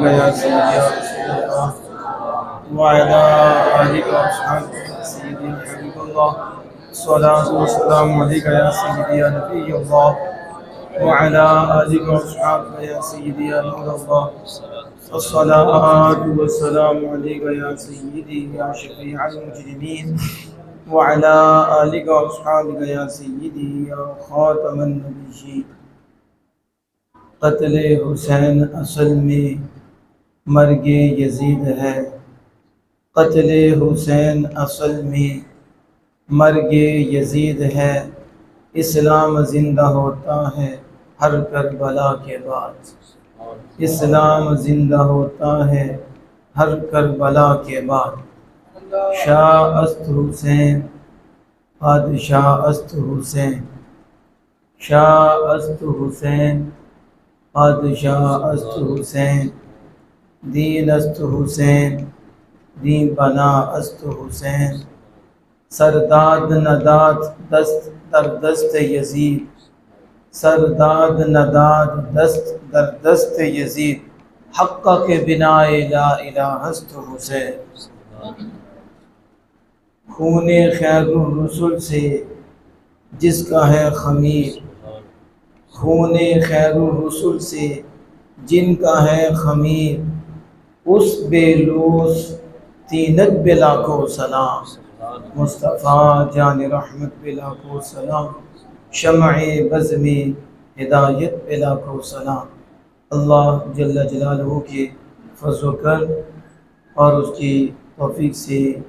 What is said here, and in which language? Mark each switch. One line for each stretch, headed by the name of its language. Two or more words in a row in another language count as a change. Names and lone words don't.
Arabic: يا سيدي يا رسول الله وعلى آلك وأصحابك يا سيدي حبيب الله الصلاة والسلام عليك يا سيدي يا نبي الله وعلى آلك وأصحابك يا سيدي يا نور الله الصلاة والسلام عليك يا سيدي يا شفيع المجرمين وعلى آلك وأصحابك يا سيدي يا خاتم النبيين
Urdu: قتل حسین اصل میں مرگ یزید ہے قتل حسین اصل میں مرگ یزید ہے اسلام زندہ ہوتا ہے ہر کربلا کے بعد اسلام زندہ ہوتا ہے ہر کربلا کے
Persian: بعد شاہ است حسین بادشاہ است حسین شاہ است حسین بادشاہ است حسین دین است حسین دین بنا است حسین سرداد نداد دست در دست یزید سرداد نداد دست در دست یزید حق کے بنا
Arabic: لا الہ
Persian: است حسین
Urdu: خون خیر الرسل سے جس کا ہے خمیر خون خیر الرسل سے جن کا ہے خمیر اس بے لوث تینت بے لاکھوں سلام مصطفیٰ جان رحمت بے لاکھوں سلام شمع بزم ہدایت بے لاکھوں سلام اللہ
Arabic: جل جلالہ
Urdu: کے فضل و کرم اور اس کی توفیق سے